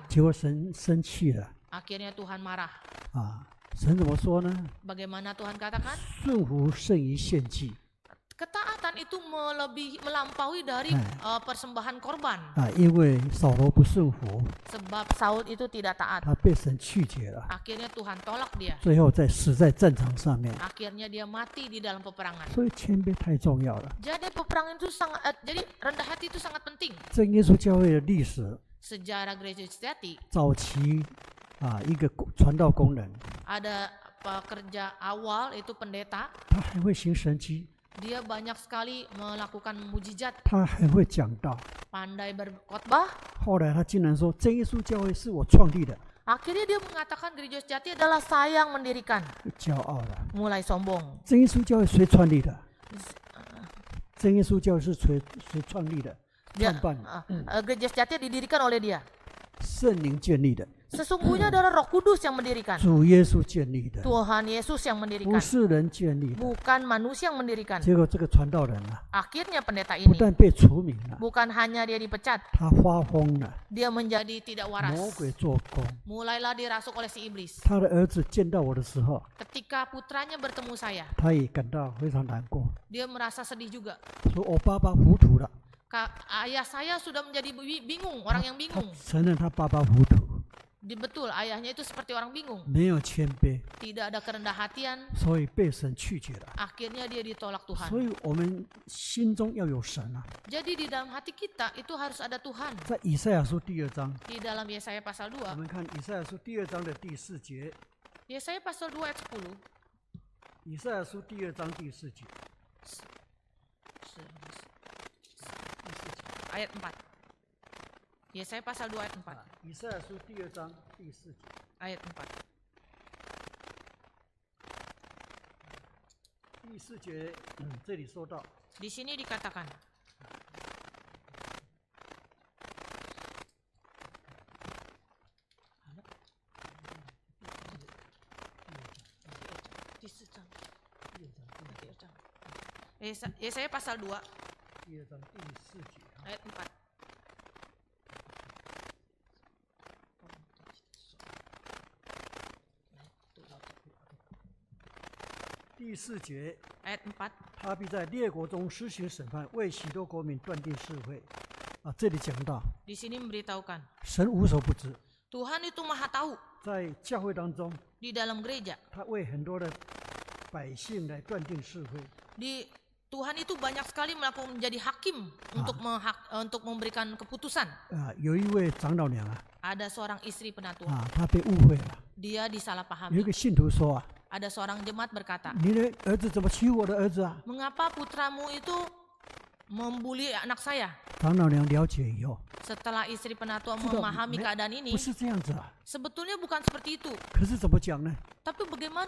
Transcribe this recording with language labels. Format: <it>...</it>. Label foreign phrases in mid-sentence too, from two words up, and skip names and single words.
<zh>结果神生气了</zh> <id>Akhirnya Tuhan marah.</id> <zh>啊！神怎么说呢？</zh> <id>Bagaimana Tuhan katakan?</id> <zh>顺服胜于献祭</zh> <id>Ketaatan itu melampaui dari persembahan korban.</id> <zh>啊！因为扫罗不顺服，</zh> <id>Sebab Saul itu tidak taat.</id> <zh>他被神拒绝了，</zh> <id>Akhirnya Tuhan tolak dia.</id> <zh>最后死在战场上面。</zh> <id>Akhirnya dia mati di dalam peperangan.</id> <zh>所以谦卑太重要了。</zh> <id>Jadi peperangan itu jadi rendah hati itu sangat penting.</id> <zh>真耶稣教会的历史，</zh> <id>Sejarah gereja sejati</id> <zh>早期啊，一个传道工人，</zh> <id>ada pekerja awal itu pendeta.</id> <zh>他还会行神迹，</zh> <id>Dia banyak sekali melakukan mujizat,</id> <zh>他还会讲道。</zh> <id>pandai berkhotbah.</id> <zh>后来他竟然说，真耶稣教会是我创立的，</zh> <id>Akhirnya dia mengatakan gereja sejati adalah saya yang mendirikan.</id> <zh>骄傲了。</zh> <id>Mulai sombong.</id> <zh>真耶稣教会谁创立的？真耶稣教会是谁创立的？</zh> <id>Dia,</id> <zh>创办的，</zh> <id>gereja sejati didirikan oleh dia.</id> <zh>圣灵建立的，</zh> <id>Sesungguhnya adalah Roh Kudus yang mendirikan.</id> <zh>主耶稣建立的，</zh> <id>Tuhan Yesus yang</id> <zh>不</zh> <id>mendirikan.</id> <zh>是人建立的。</zh> <id>Bukan manusia yang mendirikan.</id> <zh>结果这个传道人啊，</zh> <id>Akhirnya pendeta</id> <zh>不</zh> <id>ini</id> <zh>但被除名了，</zh> <id>bukan hanya dia dipecat,</id> <zh>他发疯了，</zh> <id>dia menjadi tidak</id> <zh>魔</zh> <id>waras.</id> <zh>鬼做工。</zh> <id>Mulailah dirasuk oleh si iblis.</id> <zh>他的儿子见到我的时候，</zh> <id>Ketika putranya bertemu saya,</id> <zh>他也感到非常难过，</zh> <id>dia merasa sedih juga.</id> <zh>说我爸爸糊涂了。</zh> <id>Ayah saya sudah menjadi bingung, orang yang</id> <zh>他</zh> <id>bingung.</id> <zh>承认他爸爸糊涂，</zh> <id>Betul, ayahnya itu seperti orang bingung.</id> <zh>没有谦卑，</zh> <id>Tidak ada kerendah hatian.</id> <zh>所以被神拒绝了。</zh> <id>Akhirnya dia ditolak</id> <zh>所</zh> <id>Tuhan.</id> <zh>以我们心中要有神啊！</zh> <id>Jadi di dalam hati kita itu harus ada Tuhan.</id> <zh>在以赛亚书第2章，</zh> <id>Di dalam Yesaya pasal</id> <zh>我</zh> <id>2,</id> <zh>们看以赛亚书第2章的第4节，</zh> <id>Yesaya pasal 2 ayat 10,</id> <zh>以赛亚书第2章第4节，</zh> <id>ayat 4. Yesaya pasal 2 ayat 4.</id> <zh>以赛亚书第2章第4节，</zh> <id>Ayat 4.</id> <zh>第4节，这里说到，</zh> <id>Di sini dikatakan, Yesaya pasal 2</id> <zh>第2章第4节，</zh> <id>ayat 4.</id> <zh>第4节，</zh> <id>Ayat 4.</id> <zh>他必在列国中施行审判，为许多国民断定是非。啊，这里讲到</zh> <id>Di sini memberitahukan,</id> <zh>神无所不知，</zh> <id>Tuhan itu maha tahu.</id> <zh>在教会当中，</zh> <id>Di dalam gereja,</id> <zh>他为很多的百姓来断定是非。</zh> <id>Tuhan itu banyak sekali melakukan menjadi hakim untuk memberikan keputusan.</id> <zh>啊，有一位长老娘啊，</zh> <id>Ada seorang istri penatua,</id> <zh>啊，她被误会了。</zh> <id>dia</id> <zh>有一</zh> <id>disalahpahami.</id> <zh>个信徒说啊，</zh> <id>Ada seorang jemaat berkata,</id> <zh>你的儿子怎么欺负我的儿子啊？</zh> <id>mengapa putramu itu membuli anak saya?</id> <zh>长老娘了解以后，</zh> <id>Setelah istri penatua</id> <zh>知道</zh> <id>memahami</id> <zh>没</zh> <id>keadaan ini,</id> <zh>不是这样子啊。</zh> <id>sebetulnya bukan seperti itu.</id> <zh>可是怎么讲呢？</zh> <id>Tapi bagaimana</id>